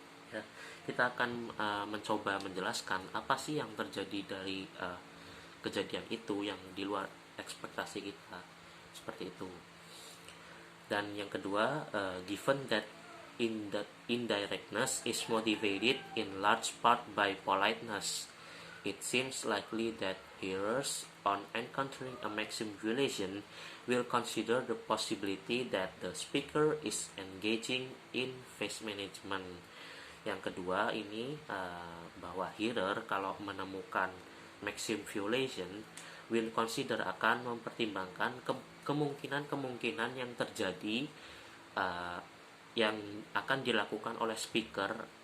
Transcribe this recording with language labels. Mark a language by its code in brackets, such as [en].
[id] Ya, kita akan mencoba menjelaskan apa sih yang terjadi dari kejadian itu yang di luar ekspektasi kita, seperti itu. Dan yang kedua, [en] given that indirectness is motivated in large part by politeness, it seems likely that hearers on encountering a maxim violation will consider the possibility that the speaker is engaging in face management. [id] Yang kedua ini bahwa hearer kalau menemukan maxim violation [en] will consider [id] akan mempertimbangkan kemungkinan-kemungkinan yang terjadi yang akan dilakukan oleh speaker.